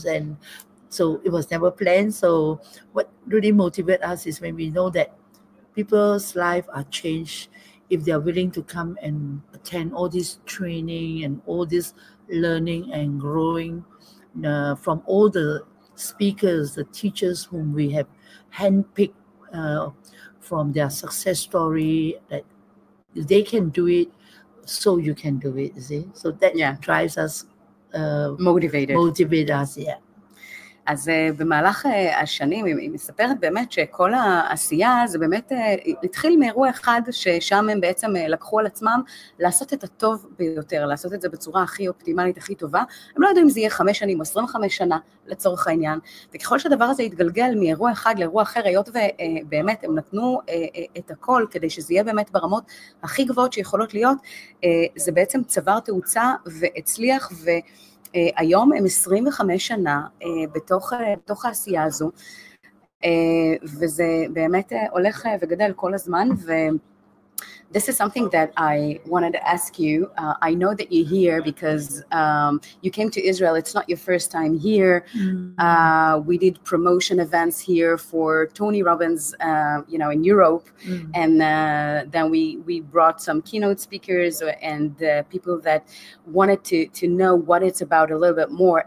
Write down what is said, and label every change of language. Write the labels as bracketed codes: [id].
[en] And so it was never planned. So what really motivates us is when we know that people's lives are changed if they are willing to come and attend all this training and all this learning and growing from all the speakers, the teachers whom we have handpicked from their success story, that they can do it, so you can do it, you see. So that drives us, motivate us, [he] אז במהלך השנים היא מספרת באמת שכל העשייה זה באמת התחיל מאירוע אחד ששם הם בעצם לקחו על עצמם לעשות את הטוב ביותר, לעשות את זה בצורה הכי אופטימלית, הכי טובה. הם לא יודעים אם זה יהיה 5 שנים או 25 שנה לצורך העניין, וככל שהדבר הזה יתגלגל מאירוע אחד לאירוע אחר, היות ובאמת הם נתנו את הכל כדי שזה יהיה באמת ברמות הכי גבוהות שיכולות להיות, זה בעצם צבר תאוצה והצליח, היום הם 25 שנה בתוך העשייה הזו, וזה באמת הולך וגדל כל הזמן, [en] this is something that I wanted to ask you. I know that you're here because you came to Israel. It's not your first time here. We did promotion events here for Tony Robbins, in Europe, and then we brought some keynote speakers and people that wanted to know what it's about a little bit more.